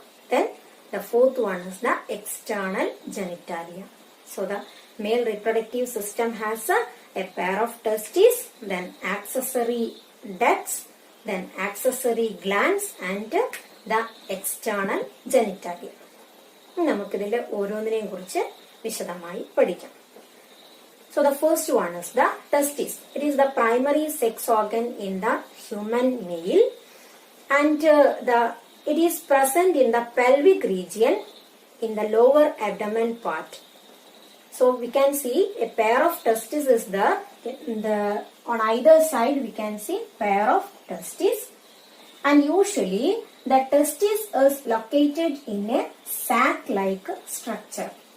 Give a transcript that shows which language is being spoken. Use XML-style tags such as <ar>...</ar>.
<en>Then the fourth one is the external genitalia. So the male reproductive system has a pair of testes, then accessory ducts, then accessory glands and the external genitalia.</en> <ml>നമുക്കിതിൽ ഓരോന്നിനെയും കുറിച്ച് വിശദമായി പഠിക്കാം.</ml> <en>So the first one is the testis. It is the primary sex organ in the human male, and it is present in the pelvic region in the lower abdomen part. So we can see a pair of testes is there. On either side we can see pair of testes, and usually the testis is located in a sac-like structure.</en>